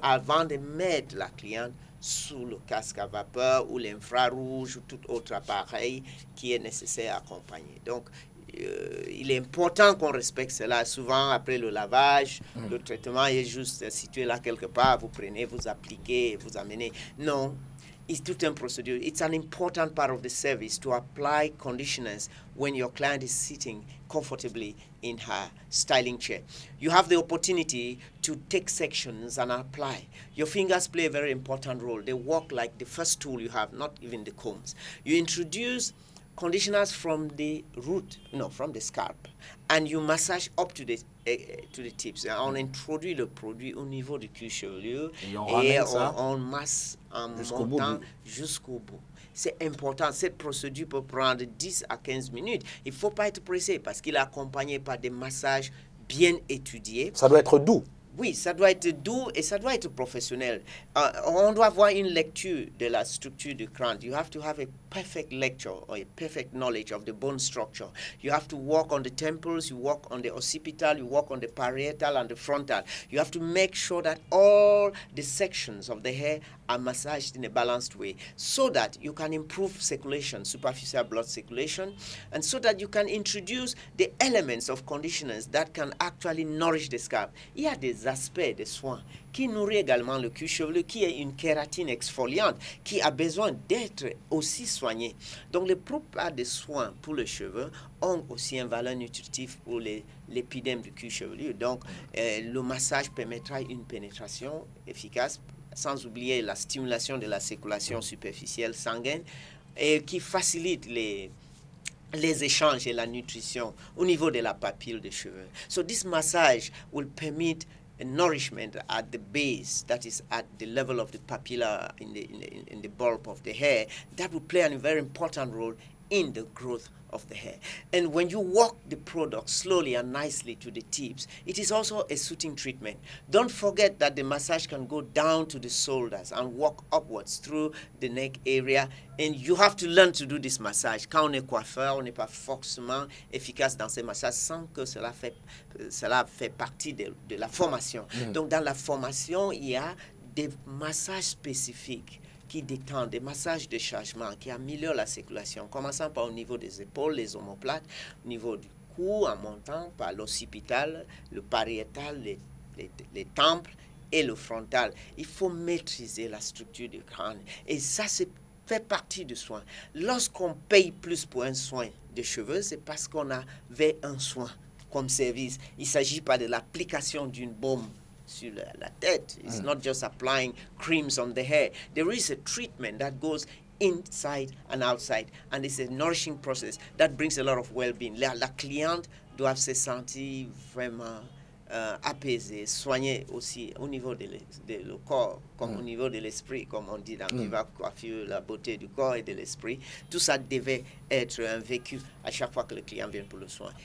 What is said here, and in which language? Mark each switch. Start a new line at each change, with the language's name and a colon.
French: Avant de mettre la cliente sous le casque à vapeur ou l'infrarouge ou tout autre appareil qui est nécessaire à accompagner. Donc, il est important qu'on respecte cela. Souvent, après le lavage, le traitement est juste situé là quelque part. Vous prenez, vous appliquez, vous amenez. Non, it's tout un procedure.
English: It's an important part of the service to apply conditioners when your client is sitting comfortably in her styling chair. You have the opportunity to take sections and apply. Your fingers play a very important role. They work like the first tool you have, not even the combs. You introduce conditioners from the root, no, from the scalp, and you massage up to the tips.
French: On introduit le produit au niveau du cuir chevelu et on masse en montant jusqu'au bout. C'est important, cette procédure peut prendre 10 à 15 minutes. Il ne faut pas être pressé parce qu'il est accompagné par des massages bien étudiés. Ça doit être doux. Oui, ça doit être doux et ça doit être professionnel. On doit avoir une lecture de la structure du crâne.
English: You have to have a perfect lecture or a perfect knowledge of the bone structure. You have to work on the temples, you work on the occipital, you work on the parietal and the frontal. You have to make sure that all the sections of the hair are massaged in a balanced way so that you can improve circulation, superficial blood circulation, and so that you can introduce the elements of conditioners that can actually nourish the scalp.
French: Il y a des aspects de soins qui nourrit également le cuir chevelu, qui est une kératine exfoliante, qui a besoin d'être aussi soigné. Donc, les plupart des soins pour les cheveux ont aussi une valeur nutritive pour l'épiderme du cuir chevelu. Donc, le massage permettra une pénétration efficace, sans oublier la stimulation de la circulation superficielle sanguine, et qui facilite les échanges et la nutrition au niveau de la papille des cheveux.
English: So this massage will permit a nourishment at the base, that is at the level of the papilla in the bulb of the hair, that will play a very important role in the growth of the hair. And when you walk the product slowly and nicely to the tips, it is also a soothing treatment. Don't forget that the massage can go down to the shoulders and walk upwards through the neck area. And you have to learn to do this massage.
French: Quand on est coiffeur, on n'est pas forcément efficace dans ces massages sans que cela fait partie de la formation. Donc dans la formation, il y a des massages spécifiques qui détendent, des massages de chargement, qui améliorent la circulation, commençant par au niveau des épaules, les omoplates, au niveau du cou, en montant par l'occipital, le pariétal, les temples et le frontal. Il faut maîtriser la structure du crâne. Et ça, fait partie du soin. Lorsqu'on paye plus pour un soin de cheveux, c'est parce qu'on avait un soin comme service. Il ne s'agit pas de l'application d'une baume sur la tête.
English: It's not just applying creams on the hair. There is a treatment that goes inside and outside, and it's a nourishing process that brings a lot of well-being.
French: La cliente doit se sentir vraiment apaisée, soignée aussi au niveau de le corps, comme au niveau de l'esprit, comme on dit dans Viva Coiffure, la beauté du corps et de l'esprit. Tout ça devait être un vécu à chaque fois que le client vient pour le soin.